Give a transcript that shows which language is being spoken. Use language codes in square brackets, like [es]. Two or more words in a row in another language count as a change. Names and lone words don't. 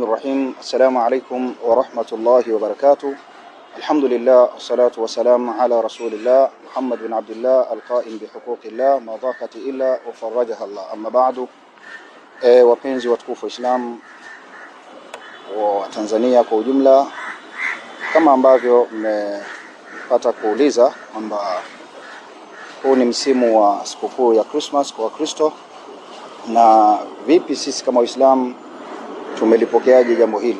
[ar] الرحيم. السلام عليكم ورحمة الله وبركاته. الحمد لله والصلاة والسلام على رسول الله محمد بن عبد الله القائم بحقوق الله ما ضاقت إلا وفرجها الله. أما بعد, [sw] wapenzi watukufu Islam wa Tanzania kwa ujumla, kama ambavyo mmepata kuuliza kwamba huu ni msimu wa sikukuu ya Christmas kwa Wakristo, na vipi sisi kama Waislamu tumelipokeaje jambo hili.